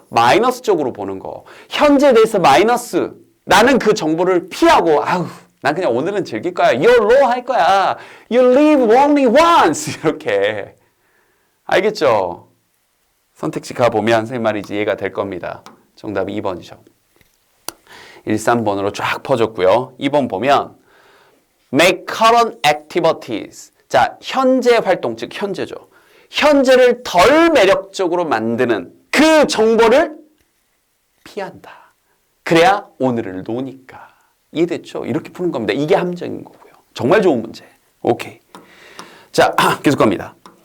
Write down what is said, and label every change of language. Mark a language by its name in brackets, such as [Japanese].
[Korean] 마이너스 쪽으로 보는 거. 현재에 대해서 마이너스라는 그 정보를 피하고 난 그냥 오늘은 즐길 거야. [English] YOLO [Korean] 할 거야. [English] You live only once. [Korean] 이렇게. 알겠죠? 선택지 가보면 선생님 말이지 이해가 될 겁니다. 정답이 2번이죠. 1, 3번으로 쫙 퍼졌고요. 2번 보면 [English] make current activities. [Korean] 자, 현재 활동, 즉 현재죠. 현재를 덜 매력적으로 만드는 그 정보를 피한다. 그래야 오늘을 노니까. 이해됐죠? 이렇게 푸는 겁니다. 이게 함정인 거고요. 정말 좋은 문제. 오케이. 자, 계속 갑니다.